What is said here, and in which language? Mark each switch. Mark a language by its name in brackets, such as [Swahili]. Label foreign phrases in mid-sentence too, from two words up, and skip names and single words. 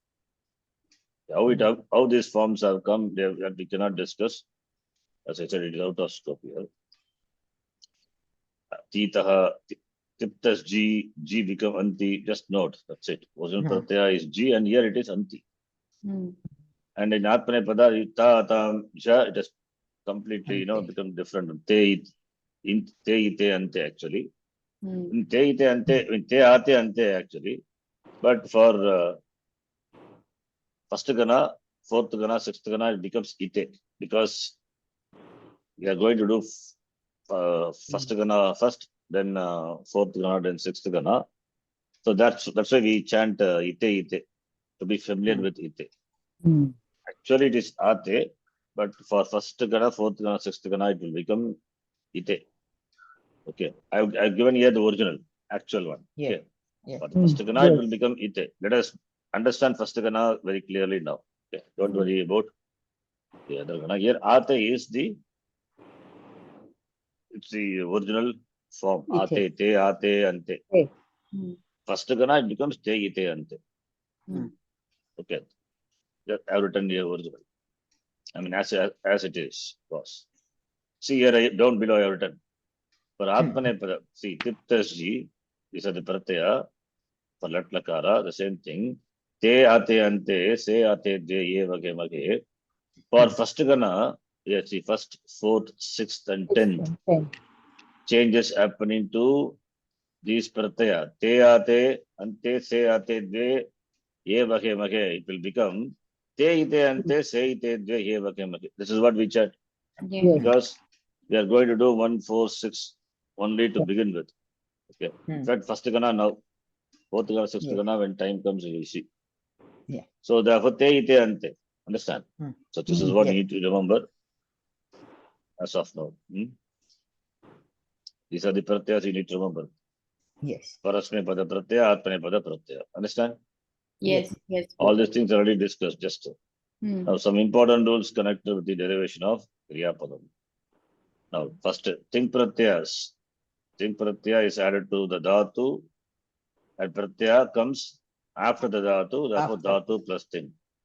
[English] How these forms have come, we cannot discuss. As I said, it is out of scope here. [Sanskrit] Titaha, tiptas G, [English] G become anti. Just note, that's it. Original pratyaya is G, and here it is anti. And in Atmane pada, ta, tam, ja, it has completely, become different. [Sanskrit] Te, ite, ante, actually. In te, ite, ante, in te, ate, ante, actually. [English] But for first gana, fourth gana, sixth gana, it becomes ite. Because we are going to do first gana first, then fourth gana, then sixth gana. So that's why we chant ite, ite, to be familiar with ite. Actually, it is ate, but for first gana, fourth gana, sixth gana, it will become ite. Okay, I've given here the original, actual one. Yeah. Okay. Yeah. For the first gana, it will become ite. Let us understand first gana very clearly now. Okay, don't worry about the other gana. Here, ate is it's the original form. [Sanskrit] Ite. Ate, te, ate, ante. [English] First gana, it becomes te, ite, ante. Okay, I've written the original. I mean, as it is, boss. See here, down below I have written. For Atmane pada, see, tiptas G, these are the pratyaya. For lat lakara, the same thing. [Sanskrit] Te, ate, ante, se, ate, de, ye, vage, vage. [English] For first gana, yes, see, first, fourth, sixth, and tenth. Changes happening to these pratyaya. [Sanskrit] Te, ate, ante, se, ate, de, ye, vage, vage. [English] It will become [Sanskrit] te, ite, ante, se, ite, de, ye, vage, vage. [English] This is what we chat. Because we are going to do 1, 4, 6 only to begin with. Okay. In fact, first gana now, fourth gana, sixth gana, when time comes, you will see. Yeah. So therefore, te, ite, ante. Understand? So this is what you need to remember as of now. These are the pratyas you need to remember. Yes. [Sanskrit] Parasme pada pratyaya, atmane pada pratyaya. [English] Understand? Yes. All these things are already discussed. Just now, some important rules connected with the derivation of [Sanskrit] Kriya Padam. [English] Now, first, ting pratyas. Ting pratyaya is added to the dhatu, and pratyaya comes after the dhatu, therefore dhatu plus ting.